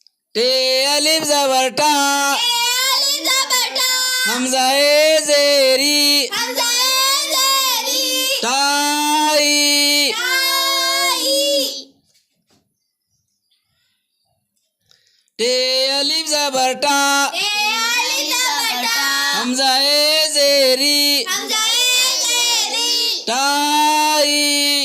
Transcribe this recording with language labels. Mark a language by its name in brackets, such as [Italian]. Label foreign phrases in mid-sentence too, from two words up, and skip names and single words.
[Urdu] ٹے الف زبر ٹا الف زبر ٹا ہمزہ اے زیری ہمزہ زیری टाई टाई ٹے الف زبر ٹا الف زبر ٹا ہمزہ اے زیری ہمزہ زیری टाई